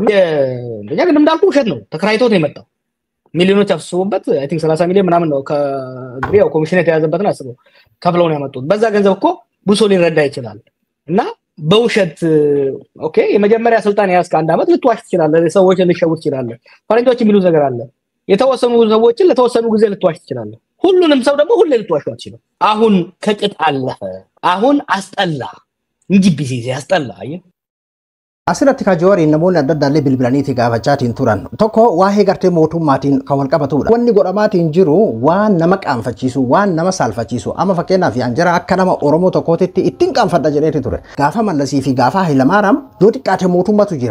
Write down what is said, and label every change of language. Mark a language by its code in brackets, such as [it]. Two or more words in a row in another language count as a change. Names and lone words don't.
[am] እንደኛ ግን እንዳልኩ ውሸት ነው። ተከራይቶት ነው የመጣው። ሚሊዮኖች አፍስሶበት [en] I think [am] 30 ሚሊዮን ምናምን ነው ከግሪያው ኮሚሽን የተያዘበትን አስበው ከፍለው ነው ያመጡት። በዛ ገንዘብ እኮ ብዙ ሊረዳ ይችላል። እና በውሸት ኦኬ የመጀመሪያ ስልጣን ያስከ አንድ አመት ልትዋሽ ትችላለህ። ሰዎች ልትሸውት ትችላለህ። ፈረንጆች የሚሉት ነገር አለ። የተወሰኑ ሰዎችን ለተወሰኑ ጊዜ ልትዋሽ ትችላለህ። ሁሉንም ሰው ደግሞ ሁሌ ልትዋሽው አትችልም። አሁን ከቅጥ አለፈ። አሁን አስጠላ እንጂ ቢዚ ያስጠላ አየህ። [om] Asirratti kajoori namoonni adda addaa bilbilaniiti gaafachaatiin turan. Tokko waa'ee gartee mootummaatiin kan wal qabatudha. Wanni godhamaatiin jiru waan nama qaanfachiisu, waan nama saalfachiisu. Amma fakkeenyaaf Anjara akka nama Oromoo tokkootitti ittiin qaanfadha jedheeti ture. Gaafa Mallasii fi gaafa Hayilamaaraam yoo xiqqaate mootummatu jira.